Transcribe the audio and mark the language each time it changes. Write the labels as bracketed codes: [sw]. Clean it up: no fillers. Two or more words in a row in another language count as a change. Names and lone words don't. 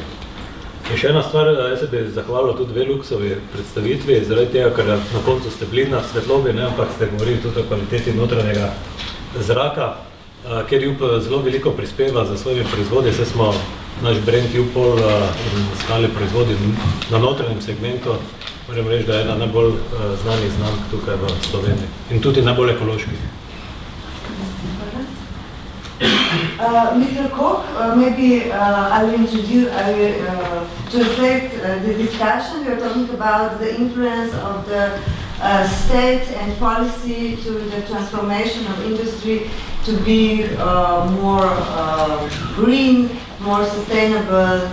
[sl] In še ena stvar, jaz se bi zahvalil tudi Veluksovi predstavitvi, zaradi tega, ker na koncu ste bili na svetlobi, ampak ste govorili tudi o kvaliteti notranjega zraka, kjer JUP zelo veliko prispeva za svojimi proizvodi, saj smo naš brand JUPol in ostali proizvodi na notranjem segmentu, moram reči, da je ena najbolj znanih znamk tukaj v Sloveniji in tudi najbolj ekoloških. [en] Mr. Koch, maybe I'll translate the discussion. We are talking about the influence of the state and policy to the transformation of industry to be more green, more sustainable.